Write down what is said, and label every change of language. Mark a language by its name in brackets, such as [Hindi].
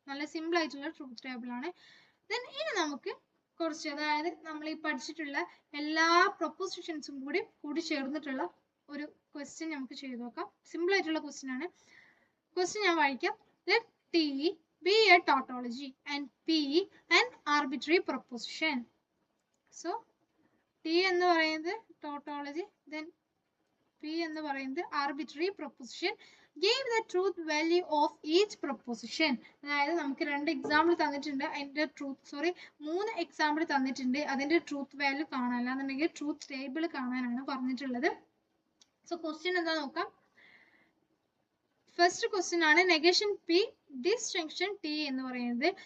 [Malayalam] നല്ല സിമ്പിൾ ആയിട്ടുള്ള truth table ആണ്. ദെൻ ഇനി നമുക്ക് കുറച്ച്, അതായത് നമ്മൾ ഈ പഠിച്ചിട്ടുള്ള എല്ലാ പ്രൊപ്പോസിഷൻസും കൂടി ചേർന്നിട്ടുള്ള ഒരു ക്വസ്റ്റ്യൻ നമുക്ക് ചെയ്ത് നോക്കാം. സിമ്പിൾ ആയിട്ടുള്ള ക്വസ്റ്റ്യൻ ആണ്. ക്വസ്റ്റ്യൻ ഞാൻ വായിക്കാം. [English] Let T be a tautology and P an arbitrary proposition. So T [Malayalam] എന്ന് പറയുന്നത് [English] tautology, then P എന്ന് പറയുന്നത് arbitrary proposition. Give the truth value of each proposition. [Malayalam] അതായത് നമുക്ക് രണ്ട് എക്സാമ്പിൾ തന്നിട്ടുണ്ട്, അതിന്റെ മൂന്ന് എക്സാമ്പിൾ തന്നിട്ടുണ്ട്. അതിന്റെ ട്രൂത്ത് വാല്യൂ കാണാൻ, അല്ലാന്നുണ്ടെങ്കിൽ ട്രൂത്ത് ടേബിൾ കാണാനാണ് പറഞ്ഞിട്ടുള്ളത്. സോ ക്വസ്റ്റ്യൻ എന്താ നോക്കാം. ഫസ്റ്റ് ക്വസ്റ്റ്യൻ ആണ് നെഗേഷൻ പി ഡിസ്ജങ്ഷൻ ടി എന്ന് പറയുന്നത്.